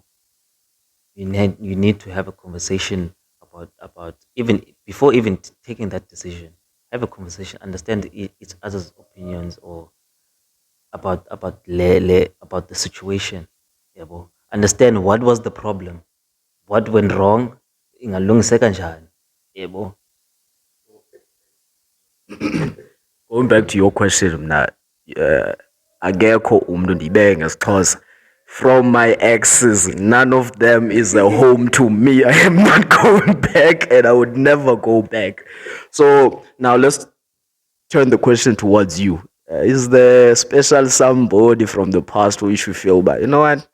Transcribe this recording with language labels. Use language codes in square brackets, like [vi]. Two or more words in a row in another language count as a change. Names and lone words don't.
[en] You need to have a conversation about even before even taking that decision. Have a conversation, understand each other's opinions or about the situation. Yabo. Understand what was the problem, what went wrong, [zu] ingalungiseka njani. [en] Yabo. Going back to your question, [xh] mna, akekho umuntu ndibeke ngesixhosa. [en] From my exes, none of them is a home to me. I am not going back, and I would never go back. So now let's turn the question towards you. Is there special somebody from the past which you feel, but you know what?